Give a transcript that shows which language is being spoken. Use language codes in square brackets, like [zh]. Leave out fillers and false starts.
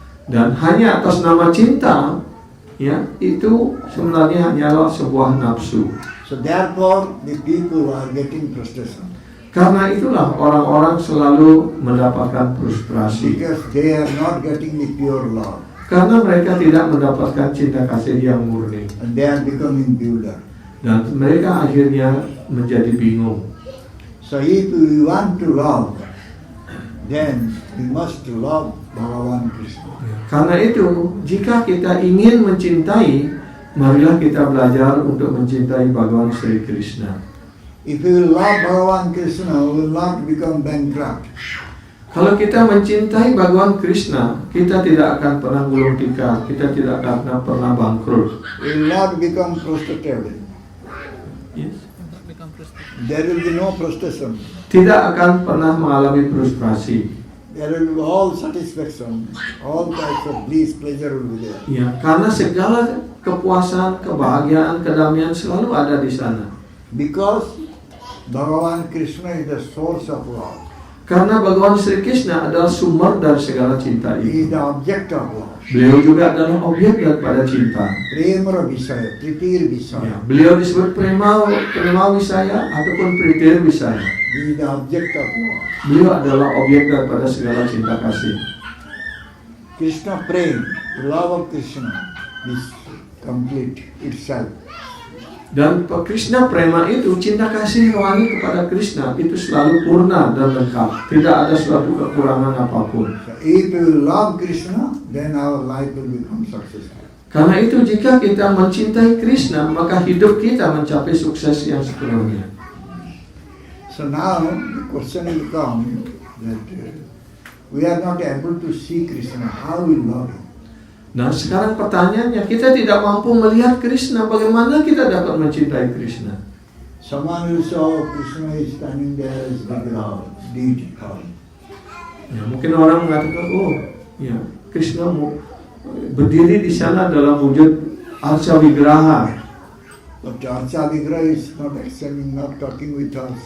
[id] Dan hanya atas nama cinta, ya, itu sebenarnya hanyalah sebuah nafsu. [en] So therefore, the people are getting frustration [id] Karena itulah orang-orang selalu mendapatkan frustrasi. [en] because they are not getting the pure love, [id] Karena mereka tidak mendapatkan cinta kasih yang murni. [en] and they are becoming bewildered. [id] Dan mereka akhirnya menjadi bingung. [en] So if we want to love, then we must love Bhagavan Krishna. [id] Karena itu, jika kita ingin mencintai, marilah kita belajar untuk mencintai Bhagavan Sri Krishna. [en] If we will love Bhagavan Krishna, we will not become bankrupt. [id] Kalau kita mencintai Bhagavan Krishna, kita tidak akan pernah gulung tikar, kita tidak akan pernah bangkrut. [en] We will not become prostrated. Yes. There will be no frustration. [id] Tidak akan pernah mengalami frustrasi. [en] There will be all satisfaction, all types of bliss, pleasure will be there. [id] Ya, karena segala kepuasan, kebahagiaan, kedamaian selalu ada di sana. [en] Because Bhagavan Krishna is the source of love. [id] Karena Bhagavan Sri Krishna adalah sumber dari segala cinta [en] He is [id] itu. [en] the object of love. [id] Beliau juga adalah objek daripada cinta. [sa] Premara Visaya, Pritir [id] Ya, [sa] Visaya. [id] beliau disebut prema wisaya ataupun pritir wisaya. [en] He is the object of love. [id] Beliau adalah objek daripada segala cinta kasih. [en] Krishna Prem, the love of Krishna is complete itself. [id] Dan Krishna prema itu, cinta kasih rohani kepada Krishna itu selalu purna dan lengkap. Tidak ada suatu kekurangan apapun. [en] So if we will love Krishna, then our life will become successful. [id] Karena itu jika kita mencintai Krishna, maka hidup kita mencapai sukses yang sepenuhnya. [en] So now the question will come that we are not able to see Krishna. How we love Him? [id] Nah sekarang pertanyaannya, kita tidak mampu melihat Krishna, bagaimana kita dapat mencintai Krishna? [en] Someone will say, oh, Krishna is standing there as Vigraha, deity. [id] Ya, mungkin orang mengatakan, oh ya Krishna berdiri di sana dalam wujud Arca Vigraha. [en] But Archa Vigraha is not extending, not talking with us.